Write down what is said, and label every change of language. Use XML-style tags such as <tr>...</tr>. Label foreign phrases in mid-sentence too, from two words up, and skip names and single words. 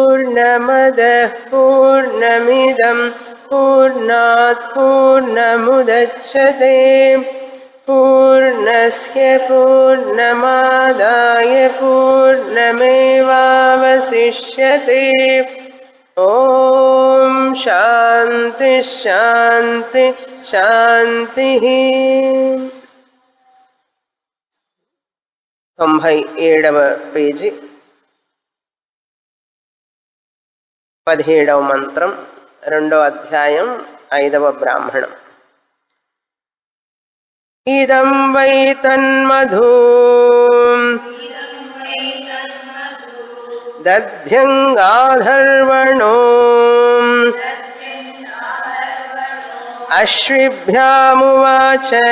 <sa>पूर्णमदः पूर्णमिदं पूर्णात् पूर्णमुदच्यते पूर्णस्य पूर्णमादाय पूर्णमेवावशिष्यते ॐ शान्ति शान्ति शान्तिः</sa> <te>97వ పేజీ 17వ మంత్రం 2వ అధ్యాయం 5వ బ్రాహ్మణం</te> <sa>ఇదం వై తన్మధు దధ్యంగాధర్వణో అశ్విభ్యామువాచ</sa>